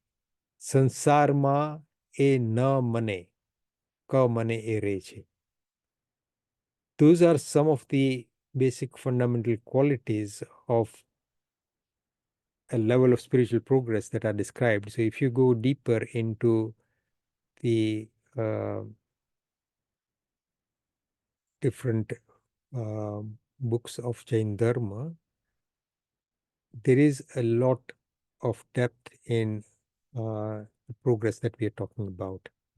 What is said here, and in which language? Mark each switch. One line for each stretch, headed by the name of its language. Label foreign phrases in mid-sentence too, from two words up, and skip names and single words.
Gujarati: Sansar ma e na mane, ka mane e reche.
English: Those are some of the basic fundamental qualities of a level of spiritual progress that are described. So if you go deeper into the different books of Jain Dharma, there is a lot of depth in the progress that we are talking about.